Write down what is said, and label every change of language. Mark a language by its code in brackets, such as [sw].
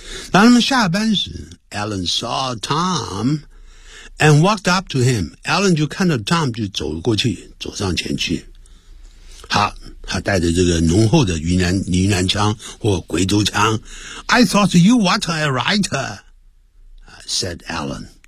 [zh] 当他们下班时， [en] Alan saw Tom and walked up to him. [zh] Alan 就看到 Tom 就走过去，走上前去。好，他带着这个浓厚的云南腔或贵州腔。 [en] I thought you were a writer, said Alan.